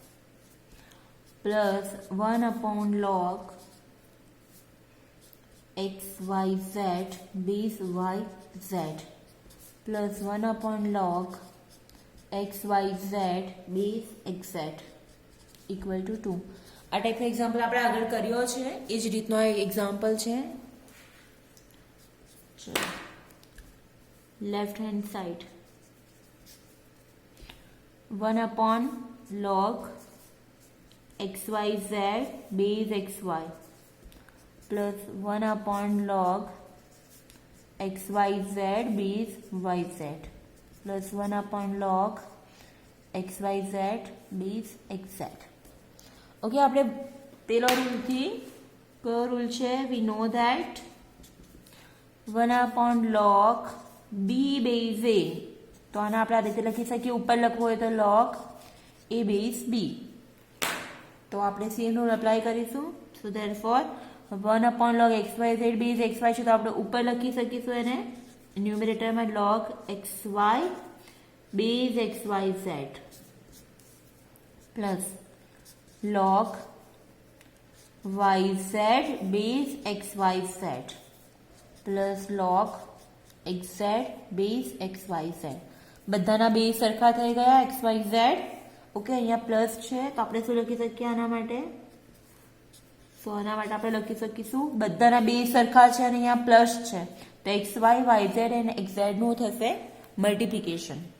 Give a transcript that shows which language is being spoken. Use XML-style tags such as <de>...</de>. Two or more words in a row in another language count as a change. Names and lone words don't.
<en>plus 1 upon log x y z base y z plus 1 upon log x y z base x z equal to 2.</en> <gu>આ ટાઈપનો એક્ઝામ્પલ આપણે આગળ કર્યો છે, એ જ રીતનો એક્ઝામ્પલ છે. ચલો લેફ્ટ હેન્ડ સાઈડ</gu> <en>1 upon log xyz base xy plus 1 upon log xyz base yz plus 1 upon log xyz base xz.</en> <gu>ઓકે, આપણે પેલો રૂલથી કયો રૂલ છે?</gu> <en>we know that 1 upon log b base a.</en> <gu>તો આને આપણે આ રીતે લખી શકીએ. ઉપર લખવું હોય તો</gu> <en>log a base b.</en> <gu>તો આપણે સેમ રૂલ અપ્લાય કરીશું.</gu> <en>so therefore 1 upon log xyz base xy</en> <gu>છે તો આપણે ઉપર લખી શકીશું એને ન્યુમેરેટરમાં</gu> <en>log xy base xyz plus log yz base xyz plus log xz base xyz.</en> <gu>બધાના બેઝ સરખા થઈ ગયા xyz. ઓકે, અહીંયા પ્લસ છે તો આપણે શું લખી શકીએ આના માટે? સો આના માટે આપણે લખી શકીશું બધાના બેઝ સરખા છે અને અહીંયા પ્લસ છે તો એક્સ વાય વાય ઝેડ અને એક્સ ઝેડ નું થશે મલ્ટીપ્લિકેશન.</gu>